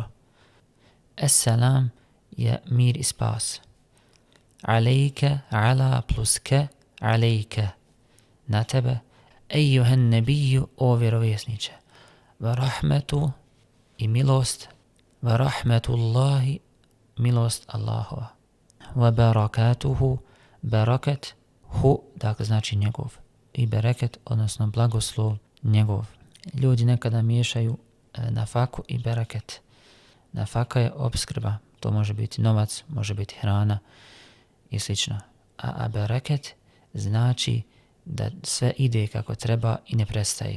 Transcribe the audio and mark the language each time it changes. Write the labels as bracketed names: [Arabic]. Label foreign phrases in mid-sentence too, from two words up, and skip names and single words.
[Bosnian] As-salam je mir i spas. Alejke, ala plus ke, alejke, na tebe. [Arabic] أيها النبي, [Bosnian] o vjerovjesniče. [Arabic] ورحمة, [Bosnian] i milost. [Arabic] ورحمة الله, [Bosnian] milost Allahova. [Arabic] وبركاته بركات هو, [Bosnian] dakle znači njegov. I bereket, odnosno blagoslov njegov. Ljudi nekada miješaju nafaku i bereket. Nafaka je opskrba, to može biti novac, može biti hrana i slično. A bereket znači da sve ide kako treba i ne prestaje.